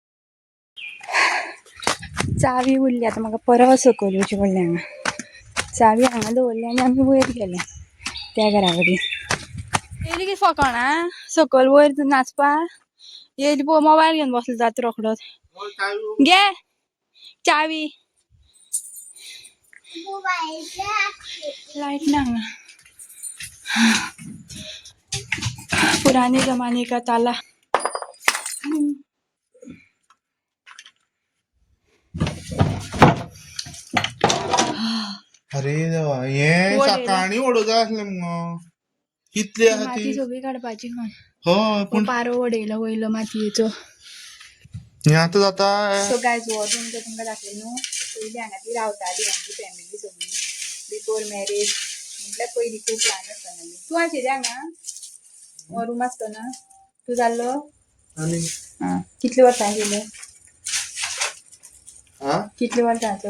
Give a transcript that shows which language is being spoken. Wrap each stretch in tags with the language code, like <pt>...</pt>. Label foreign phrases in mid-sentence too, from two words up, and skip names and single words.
<kok>चावी उरली आतां म्हाका परत सकयल येवचें पडलें हांगा चावी हांगा दवरली आनी आमी वयर गेले त्या घरा कडेन येयली की फकाणां सकयल वयर नाचपा येयली पळय मोबायल घेवन बसलो जात रोखडोच घे चावी लाइट ना</kok> <hi>पुराने जमाने का ताला</hi> <kok>अरे देवा हे सकाळी ओडोजा आसले मगो कितले आसा ती माती सगळी काडपाची हो पण पारो ओडयलो वयलो मातयेचो हे आतां जाता</kok> <en>so guys</en> <kok>तुमकां दाखय न्हू पयलीं हांगा ती रावताली आमची फॅमिली सगळी</kok> <en>before marriage</en> <kok>म्हटल्यार पयलीं खूब ल्हान आसतना तूं आशिल्लें हांगा रूम आसतना तूं जाल्लो आं कितले वर्सां आशिल्ले कितले वर्सांचो</kok>